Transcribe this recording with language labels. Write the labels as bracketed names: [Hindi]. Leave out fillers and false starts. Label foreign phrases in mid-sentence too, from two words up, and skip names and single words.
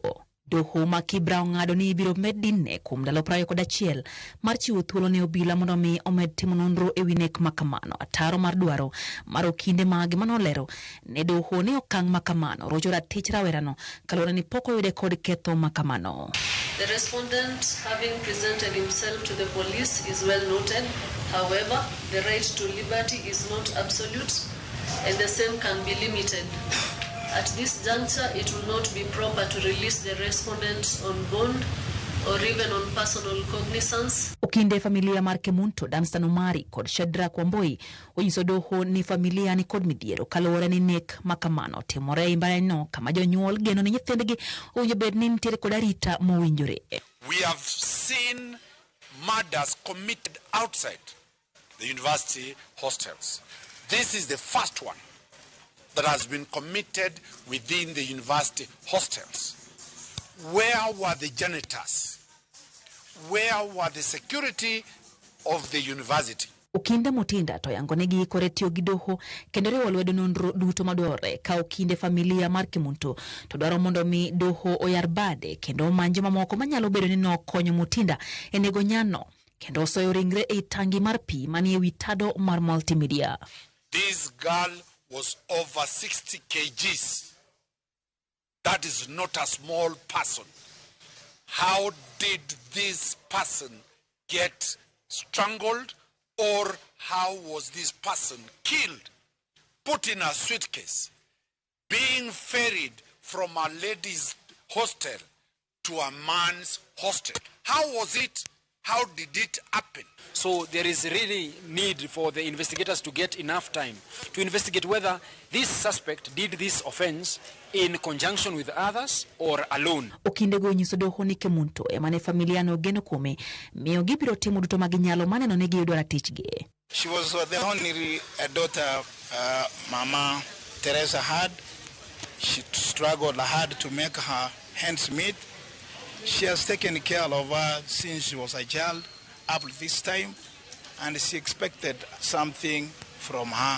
[Luo (Kenya and Tanzania)] Doho ma Kibra ong'ado ni ibiro med Dine kuom ndalo 21 mar chiwo thuolo ne obila mondo mi omed timo nonro e winek ma kamano. Ataro mar dwaro mar okinde mage manolero ne doho ni okang' ma kamano rocho ratich rawerano kaluwore ni pok oyude kod ketho ma kamano. [English] The respondent, having presented himself to the police, is well noted. However, the right to liberty is not absolute and the same can be limited. At this juncture, it will not be proper to release the respondent on bond or even on personal cognizance. [Luo (Kenya and Tanzania)] Okinde familia mar Kemunto, Danstan Omari kod Shadrack Wamboi onyiso doho ni familia ni kod midhiero kaluwore ni nek makamano timore mbalarianyno kama jonyuol geno ni nyithindgi owinjo bed ni nitiere kod arita mowinjore. [English] We have seen murders committed outside the university hostels. This is the first one that has been committed within the university hostels. Where were the janitors? Where were the security of the university? [Luo (Kenya and Tanzania)] Okinde Mutinda to yangonegi kore tiyo gi doho kendo riwo lwedo nonro duto madwarore ka okinde familia mar Kemunto to dwaro mondo mi doho oyar bade kendo manje mamoko manyalo bedo ni nokonyo Mutinda e nego nyano kendo soyo ringre e tangi mar pi manie wi tado mar multimedia. [English] This girl was over 60 kgs. That is not a small person. How did this person get strangled, or how was this person killed? Put in a suitcase, being ferried from a lady's hostel to a man's hostel. How was it? How did it happen? So there is really need for the investigators to get enough time to investigate whether this suspect did this offense in conjunction with others or alone. [Luo (Kenya and Tanzania)] Okinde go nyiso doho ni Kemunto emane familia no geno kuome miyo gibiro timo duto maginyalo maneno ni giyudo ratichgi. [English] She was the only daughter Mama Teresa had. She struggled hard to make her ends meet. She has taken care of her since she was a child up to this time, and she expected something from her.